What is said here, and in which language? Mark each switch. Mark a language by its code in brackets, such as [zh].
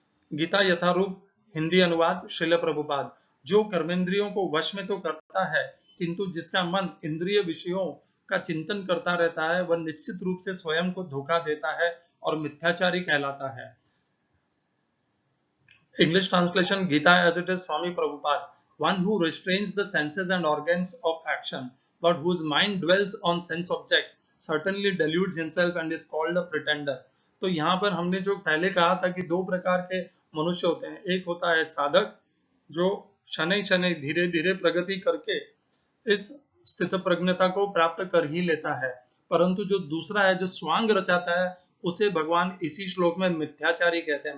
[hi] गीता यथारूप हिंदी अनुवाद श्रील प्रभुपाद। जो कर्मेंद्रियों को वश में तो करता है, किंतु जिसका मन इंद्रिय विषयों का चिंतन करता रहता है, वह निश्चित रूप से स्वयं को धोखा देता है और मिथ्याचारी कहलाता है। [en] English translation, Gita as it is, Swami Prabhupada. One who restrains the senses and organs of action, but whose mind dwells on sense objects, certainly deludes himself and is called a pretender. [hi] तो यहाँ पर हमने जो पहले कहा था कि 2 प्रकार के मनुष्य होते हैं। एक होता है साधक, जो शनै शनै धीरे धीरे प्रगति करके इस स्थित प्रज्ञता को प्राप्त कर ही लेता है। परंतु जो दूसरा है, जो स्वांग रचाता है, उसे भगवान इसी श्लोक में मिथ्याचारी कहते हैं।